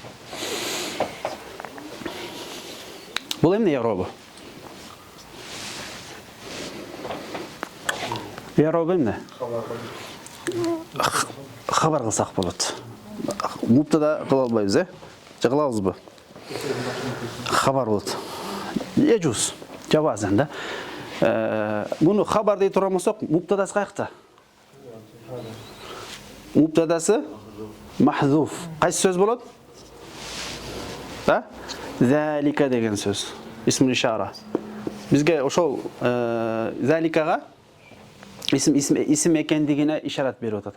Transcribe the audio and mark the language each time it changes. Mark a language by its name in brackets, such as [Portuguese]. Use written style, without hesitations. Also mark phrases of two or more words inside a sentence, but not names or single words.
[Kyrgyz] Бул эмне i'rabы? i'rabы эмне? Хабар кылсак болот. Мубтада кыла албайбыз, же кылабызбы? Хабар болот. Эжуз, жабазан да. Буну хабар дей турган болсок, мубтадасы каякта? Мубтадасы махзуф. Кайсы сөз болот? Залика деген сөз. [Arabic] اسم الإشارة. [Kyrgyz] Бизге ошол заликага исим экендигине ишарат берип атат.